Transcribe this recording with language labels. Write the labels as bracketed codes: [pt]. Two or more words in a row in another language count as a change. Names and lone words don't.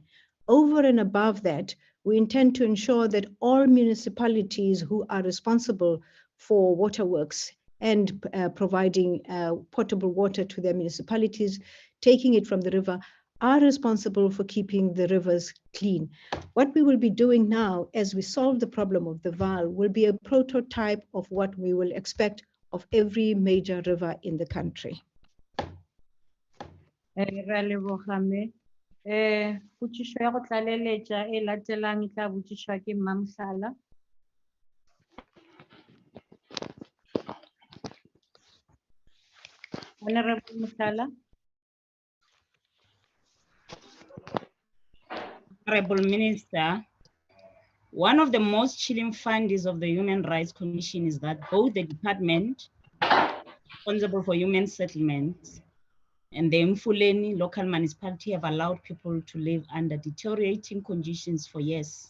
[en] Over and above that, we intend to ensure that all municipalities who are responsible for waterworks and providing potable water to their municipalities, taking it from the river, are responsible for keeping the rivers clean. What we will be doing now as we solve the problem of the Vaal will be a prototype of what we will expect of every major river in the country. [nso] Ra leboga mme. Potšišo ya go tlaleletša e latelang e tla botšišwa ke Mmamhlala. [en] Honorable Mhlala. Honorable Minister, one of the most chilling findings of the Human Rights Commission is that both the department responsible for human settlements and the Mfuleni local municipality have allowed people to live under deteriorating conditions for years.